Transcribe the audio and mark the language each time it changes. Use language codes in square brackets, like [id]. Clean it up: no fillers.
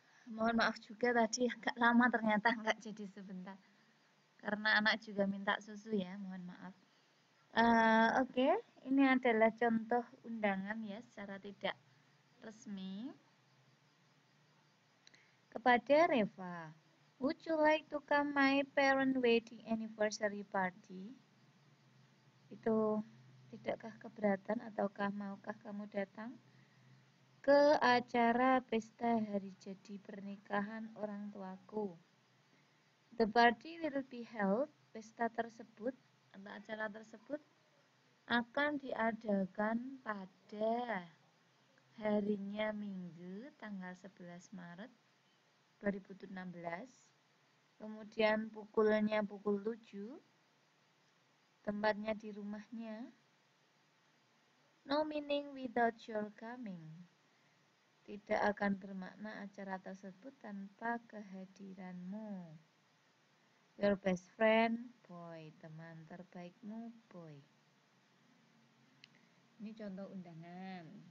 [id] Mohon maaf juga tadi agak lama ternyata nggak jadi sebentar. Karena anak juga minta susu ya, mohon maaf. Oke, ini adalah contoh undangan ya secara tidak resmi kepada Reva. [en] Would you like to come my parent wedding anniversary party? [id] Itu tidakkah keberatan ataukah maukah kamu datang ke acara pesta hari jadi pernikahan orang tuaku? [en] The party will be held. [id] Pesta tersebut atau acara tersebut akan diadakan pada harinya Minggu tanggal 11 Maret 2016. Kemudian pukulnya pukul 7. Tempatnya di rumahnya. [en] No meaning without your coming. [id] Tidak akan bermakna acara tersebut tanpa kehadiranmu. [en] Your best friend, boy. [id] Teman terbaikmu, [en] boy. [id] Ini contoh undangan.